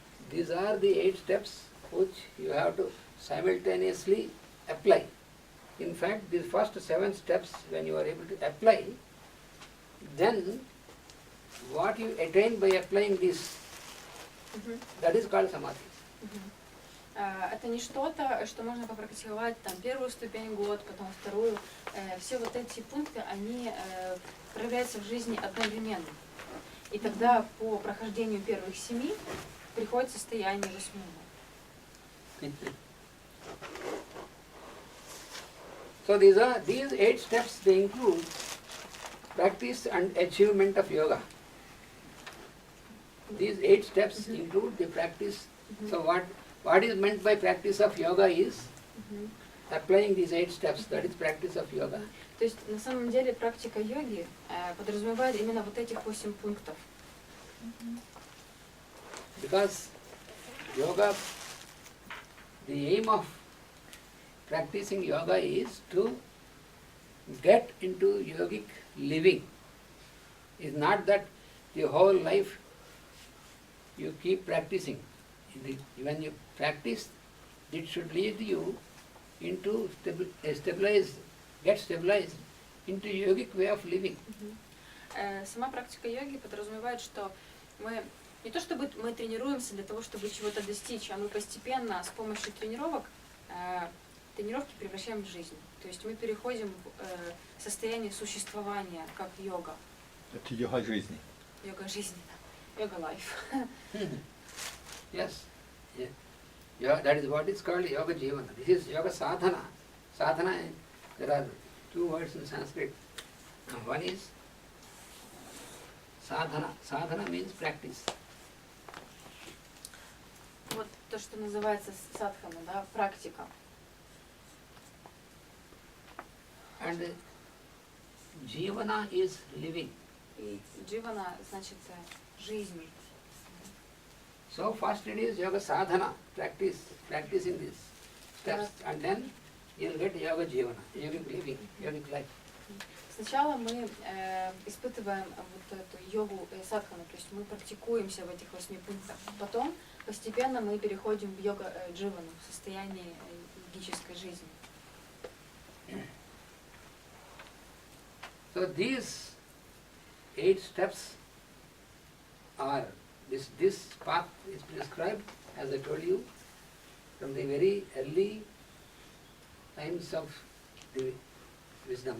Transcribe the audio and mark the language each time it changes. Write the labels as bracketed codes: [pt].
[en] These are the 8 steps which you have to simultaneously apply. In fact, these first 7 steps, when you are able to apply, then what you attain by applying this, that is called samadhi. [ru] Это не что-то, что можно попрактиковать там первую ступень год, потом вторую. Все вот эти пункты, они проявляются в жизни одновременно. И тогда по прохождению первых 7 приходит состояние 8. [en] So these 8 steps, they include practice and achievement of yoga. These 8 steps include the practice. So what is meant by practice of yoga is applying these 8 steps. That is practice of yoga. [ru] То есть на самом деле практика йоги подразумевает именно вот этих 8 пунктов. [en] Because yoga, the aim of practicing yoga is to get into yogic living. It's not that the whole life you keep practicing. When you practice, it should lead you into get stabilized into yogic way of living. [ru] Сама практика йоги подразумевает, что мы не то чтобы мы тренируемся для того, чтобы чего-то достичь, а мы постепенно с помощью тренировки превращаем в жизнь. То есть мы переходим в состояние существования, как йога. Это йога жизни. Йога жизни, йога life. [en] Yes. Yeah. That is what is called yoga jivana. This is yoga sadhana. Sadhana, there are 2 words in Sanskrit. One is sadhana. Sadhana means practice. [ru] Вот то, что называется садхана, да, практика. [en] And jivana is living. [ru] И дживана значит жизнь. [en] So first it is yoga sadhana, practicing these steps, and then you will get yoga jivana, yogic living, yogic life. [ru] Сначала мы испытываем вот эту йогу садхану, то есть мы практикуемся в этих 8 пунктах. Потом постепенно мы переходим в йога дживану, в состояние йогической жизни. [en] So these 8 steps are, this path is prescribed, as I told you, from the very early times of the wisdom.